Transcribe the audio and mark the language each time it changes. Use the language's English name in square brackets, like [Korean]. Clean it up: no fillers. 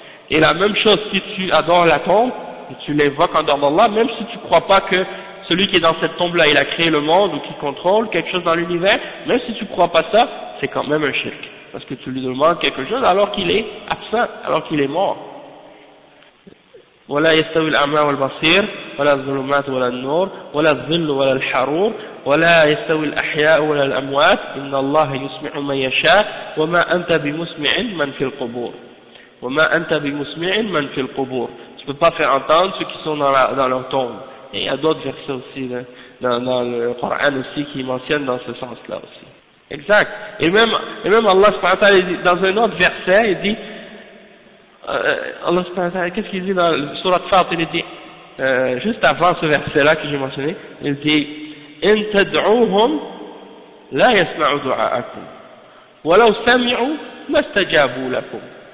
[French] Et la même chose si tu adores la tombe, et tu l'invoques en dehors d'Allah, même si tu crois pas que celui qui est dans cette tombe-là, il a créé le monde ou qui contrôle quelque chose dans l'univers, même si tu crois pas ça, c'est quand même un shirk. Parce que tu lui demandes quelque chose alors qu'il est absent, alors qu'il est mort. [Arabic] ولا يستوي الأعمى والبصير ولا الظلمات ولا النور ولا الظل ولا الحرور ولا يستوي الأحياء ولا الأموات إن الله يسمع من يشاء وما أنت بمسمع من في القبور وما أنت بمسمع من في القبور. [French] Tu peux pas faire entendre ceux qui sont dans leur tombe. Et il y a d'autres versets aussi dans le Coran aussi qui mentionnent dans ce sens-là aussi. Exact. Et même Allah subhanahu wa ta'ala dans un autre verset, il dit Allah subhanahu wa ta'ala, qu'est-ce qu'il dit dans le Surat Fatir, il dit juste avant ce verset-là que j'ai mentionné, il dit [Arabic] إن تدعوهم لا يسمعوا دعاءكم ولو سمعوا ما استجابوا لكم.